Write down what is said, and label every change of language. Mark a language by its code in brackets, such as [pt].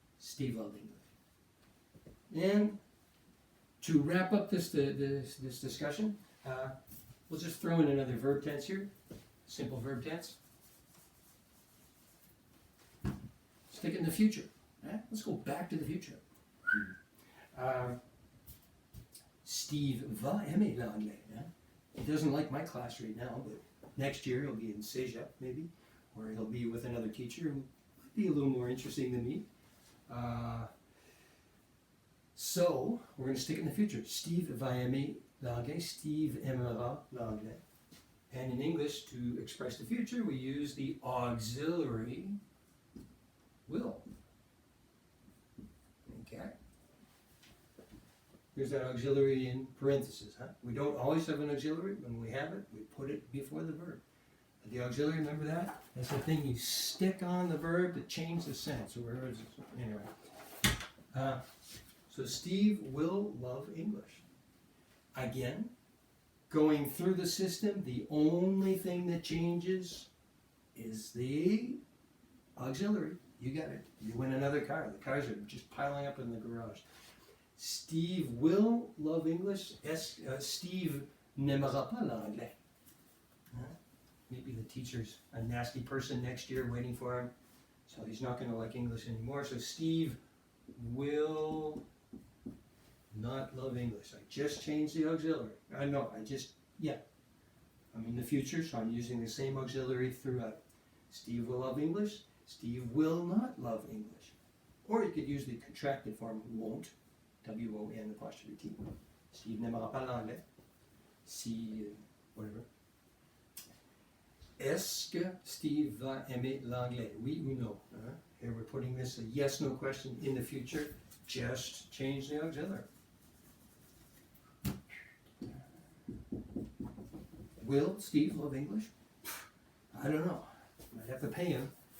[en] Steve loved English. And to wrap up this discussion, we'll just throw in another verb tense here. Simple verb tense. Stick it in the future. Let's go back to the future. [fr] Steve va aimer l'anglais. [en] He doesn't like my class right now, but next year he'll be in Cégep maybe, or he'll be with another teacher who might be a little more interesting than me. So we're going to stick it in the future. [fr] Steve va aimer l'anglais. Steve aimera l'anglais. [en] And in English, to express the future, we use the auxiliary will. Okay. Here's that auxiliary in parentheses. We don't always have an auxiliary. When we have it, we put it before the verb. The auxiliary, remember that? That's the thing you stick on the verb to change the sense. Or wherever it's, anyway. So Steve will love English. Again, going through the system, the only thing that changes is the auxiliary. You got it. You win another car. The cars are just piling up in the garage. Steve will love English. [fr] Steve n'aimera pas l'anglais. [en] Maybe the teacher's a nasty person next year waiting for him, so he's not going to like English anymore. So Steve will not love English. I just changed the auxiliary. I'm in the future, so I'm using the same auxiliary throughout. Steve will love English. Steve will not love English. Or you could use the contracted form, won't. W-O-N apostrophe T. [fr] Steve n'aimera pas l'anglais. Si, whatever. Est-ce que Steve va aimer l'anglais? Oui ou no? [en] Here we're putting this a yes-no question in the future. Just change the auxiliary. Will Steve love English? I don't know. I'd have to pay him.